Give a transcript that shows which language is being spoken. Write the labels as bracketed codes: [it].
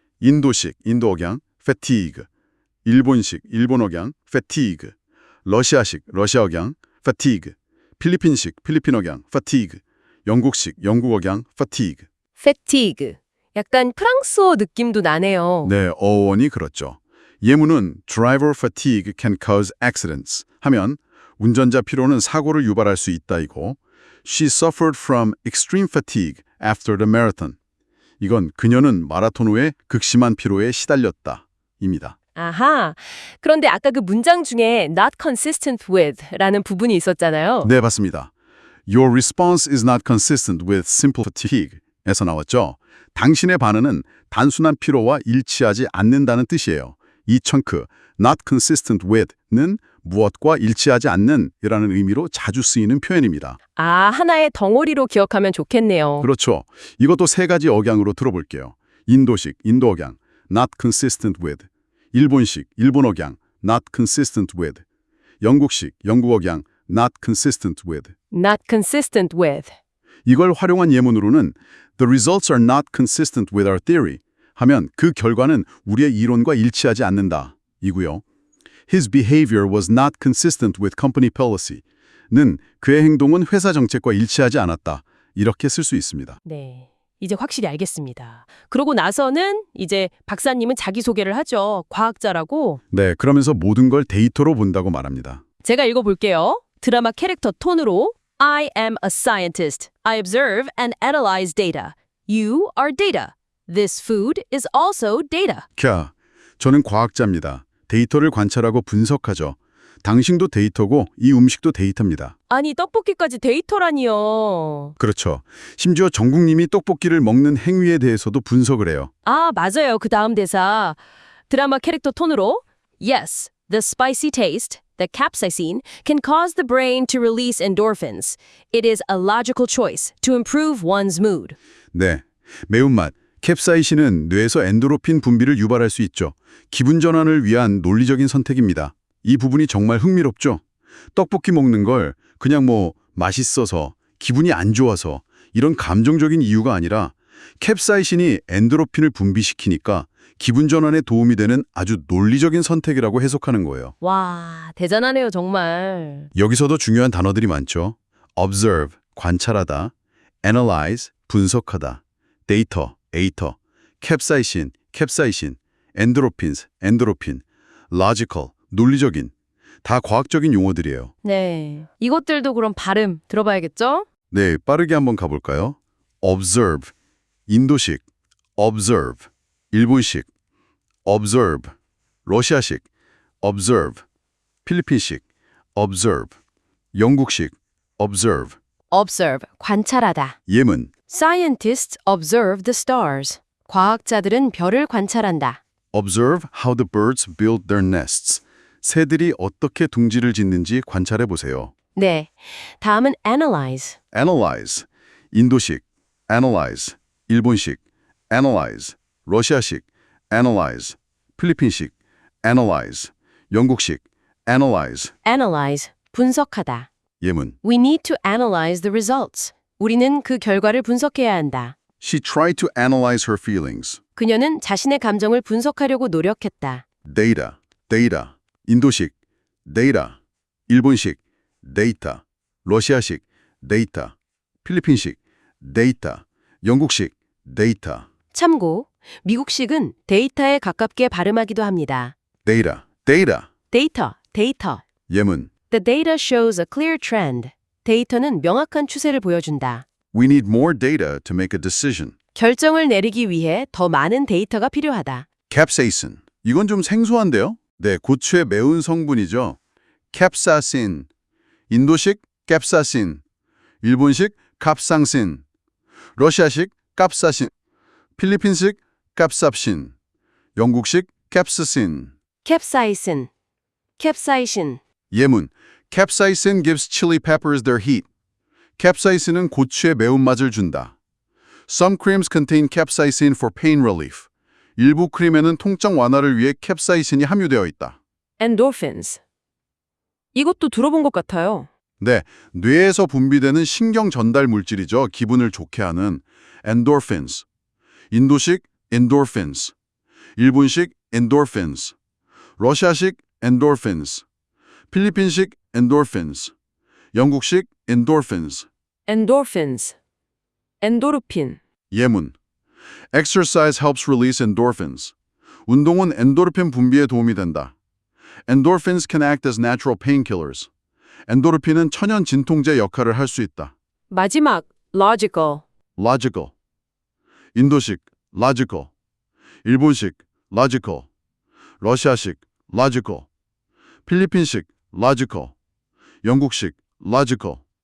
[ko] 인도식, 인도 억양, fatigue. 일본식, 일본 억양, fatigue. 러시아식, 러시아 억양, fatigue. 필리핀식, 필리핀 억양, fatigue. 영국식, 영국 억양, fatigue. [en] fatigue. [ko] 약간 프랑스어 느낌도 나네요. 네, 어원이 그렇죠. [en] 예문은 driver fatigue can cause accidents 하면 [ko] 운전자 피로는 사고를 유발할 수 있다 [en] 이고 She suffered from extreme fatigue after the marathon. [ko] 이건 그녀는 마라톤 후에 극심한 피로에 시달렸다 입니다. 아하. 그런데 아까 그 문장 중에 [en] not consistent with [ko] 라는 부분이 있었잖아요. 네, 맞습니다. [en] Your response is not consistent with simple fatigue [ko] 에서 나왔죠. 당신의 반응은 단순한 피로와 일치하지 않는다는 뜻이에요. 이 청크 [en] not consistent with [ko] 는 무엇과 일치하지 않는 이라는 의미로 자주 쓰이는 표현입니다. 아, 하나의 덩어리로 기억하면 좋겠네요. 그렇죠. 이것도 3가지 억양으로 들어볼게요. 인도식, 인도 억양, [en] not consistent with. [ko] 일본식, 일본 억양, [en] not consistent with. [ko] 영국식, 영국 억양, not consistent with. [en] not consistent with. [ko] 이걸 활용한 예문으로는 [en] The results are not consistent with our theory [ko] 하면 그 결과는 우리의 이론과 일치하지 않는다 이고요. [en] His behavior was not consistent with company policy는 [ko] 그의 행동은 회사 정책과 일치하지 않았다. 이렇게 쓸 수 있습니다. 네. 이제 확실히 알겠습니다. 그러고 나서는 이제 박사님은 자기소개를 하죠. 과학자라고. 네, 그러면서 모든 걸 데이터로 본다고 말합니다. 제가 읽어볼게요. 드라마 캐릭터 톤으로 [en] I am a scientist. I observe and analyze data. You are data. This food is also data. [ko] 캬, 저는 과학자입니다. 데이터를 관찰하고 분석하죠. 당신도 데이터고 이 음식도 데이터입니다. 아니, 떡볶이까지 데이터라니요. 그렇죠. 심지어 정국님이 떡볶이를 먹는 행위에 대해서도 분석을 해요. 아, 맞아요. 그 다음 대사. 드라마 캐릭터 톤으로 [en] Yes, the spicy taste, the capsaicin, can cause the brain to release endorphins. It is a logical choice to improve one's mood. [ko] 네, 매운맛, 캡사이신은 뇌에서 엔도르핀 분비를 유발할 수 있죠. 기분 전환을 위한 논리적인 선택입니다. 이 부분이 정말 흥미롭죠? 떡볶이 먹는 걸 그냥 맛있어서, 기분이 안 좋아서 이런 감정적인 이유가 아니라 캡사이신이 엔도르핀을 분비시키니까 기분 전환에 도움이 되는 아주 논리적인 선택이라고 해석하는 거예요. 와, 대단하네요, 정말. 여기서도 중요한 단어들이 많죠. observe, 관찰하다, analyze, 분석하다, data, 에이터, 캡사이신, 캡사이신, 엔도르핀스, 엔도르핀, logical, 논리적인, 다 과학적인 용어들이에요. 네. 이것들도 그럼 발음 들어봐야겠죠? 네, 빠르게 한번 가볼까요? [en] observe, 인도식, observe, 일본식, observe, 러시아식, observe, 필리핀식, observe, 영국식, observe. [ko] observe, 관찰하다. 예문, [en] Scientists observe the stars. [ko] 과학자들은 별을 관찰한다. [en] observe how the birds build their nests. [ko] 새들이 어떻게 둥지를 짓는지 관찰해 보세요. 네. 다음은 analyze. [en] analyze, 인도식, analyze, 일본식, analyze, 러시아식, analyze, 필리핀식, analyze, 영국식, analyze. [ko] analyze, 분석하다. 예문, [en] We need to analyze the results. [ko] 우리는 그 결과를 분석해야 한다. [en] She tried to analyze her feelings. [ko] 그녀는 자신의 감정을 분석하려고 노력했다. [en] data, data, 인도식, data, 일본식, data, 러시아식, data, 필리핀식, data, 영국식, data. [ko] 참고, 미국식은 데이터에 가깝게 발음하기도 합니다. [en] data, data. [ko] 데이터. 예문. [en] The data shows a clear trend. [ko] 데이터는 명확한 추세를 보여준다. [en] We need more data to make a decision. [ko] 결정을 내리기 위해 더 많은 데이터가 필요하다. capsaicin. 이건 좀 생소한데요? 네, 고추의 매운 성분이죠. capsaicin. 인도식 capsaicin. 일본식 capsaicin. 러시아식 capsaicin. 필리핀식 capsaicin. 영국식 capsaicin. 캡사이신. 예문. [en] capsaicin gives chili peppers their heat. [ko] capsaicin은 고추의 매운맛을 준다. [en] Some creams contain capsaicin for pain relief. [ko] 일부 크림에는 통증 완화를 위해 캡사이신이 함유되어 있다. [en] endorphins. [ko] 이것도 들어본 것 같아요. 네, 뇌에서 분비되는 신경 전달 물질이죠. 기분을 좋게 하는 endorphins. 인도식 endorphins. 일본식 endorphins. 러시아식 endorphins. 필리핀식 endorphins. 영국식 endorphins. 엔도르핀. 예문. [en] Exercise helps release endorphins. [ko] 운동은 엔도르핀 분비에 도움이 된다. [en] Endorphins can act as natural painkillers. [ko] 엔도르핀은 천연 진통제 역할을 할 수 있다. 마지막, logical. [en] Logical. [ko] 인도식 logical. 일본식 logical. 러시아식 logical. 필리핀식 logical. 영국식 logical.